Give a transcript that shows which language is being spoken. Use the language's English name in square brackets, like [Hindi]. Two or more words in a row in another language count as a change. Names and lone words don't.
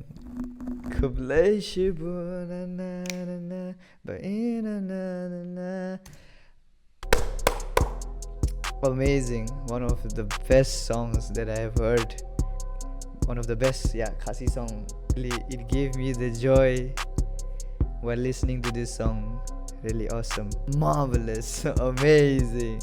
[English] Kupar shadap, na na na na, Baieid, na na na na. Amazing. One of the best songs that I have heard. One of the best, yeah, Khasi song. Really, it gave me the joy while listening to this song. Really awesome, marvelous, amazing.